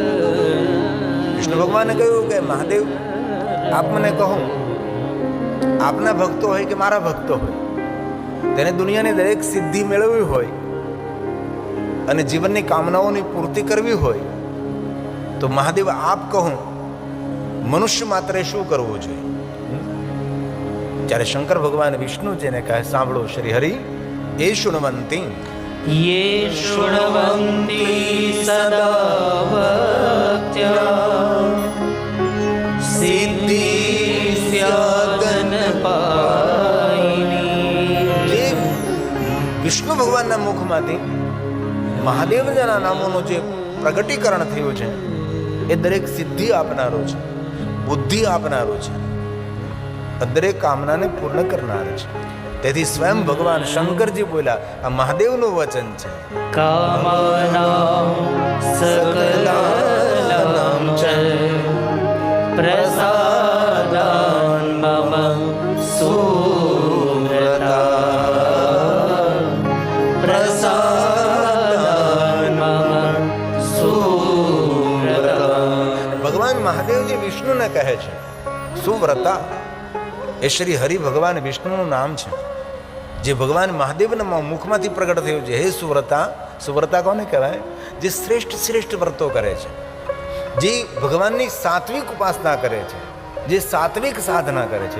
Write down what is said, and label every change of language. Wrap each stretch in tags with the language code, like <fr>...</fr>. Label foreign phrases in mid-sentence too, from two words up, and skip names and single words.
<gu>વિષ્ણુ ભગવાને કહ્યું કે મહાદેવ, આપ મને કહો, આપના ભક્તો હોય કે મારા ભક્તો હોય, તેને દુનિયાની દરેક સિદ્ધિ મેળવવી હોય અને જીવનની કામનાઓની પૂર્તિ કરવી હોય તો મહાદેવ આપ કહો, મનુષ્ય માત્રે શું કરવું જોઈએ? ત્યારે શંકર ભગવાન વિષ્ણુ જેને કહે, સાંભળો શ્રી હરિ, એ શૃણવંતી</gu> <sa>ये शृण्वन्ति सदा भक्त्या सिद्धि स्यादन पायिनी.</sa> <gu>જે વિષ્ણુ ભગવાનના મુખમાંથી મહાદેવના નામોનું જે પ્રગટીકરણ થયું છે એ દરેક સિદ્ધિ આપનારો છે, બુદ્ધિ આપનારો છે, દરેક કામનાને પૂર્ણ કરનાર છે. તેથી સ્વયં ભગવાન શંકરજી બોલ્યા, આ મહાદેવનું વચન છે.</gu> <sa>कामानां सकलानां च प्रसादान् मम सुव्रता प्रसादान् मम सुव्रता.</sa> <gu>ભગવાન મહાદેવજી વિષ્ણુને કહે છે સુવ્રતા. એ શ્રી હરિ ભગવાન વિષ્ણુનું નામ છે, જે ભગવાન મહાદેવના મુખમાંથી પ્રગટ થયું છે. હે સુવ્રતા. સુવ્રતા કોને કહેવાય? જે શ્રેષ્ઠ વ્રતો કરે છે, જે ભગવાનની સાત્વિક ઉપાસના કરે છે, જે સાત્વિક સાધના કરે છે.</gu>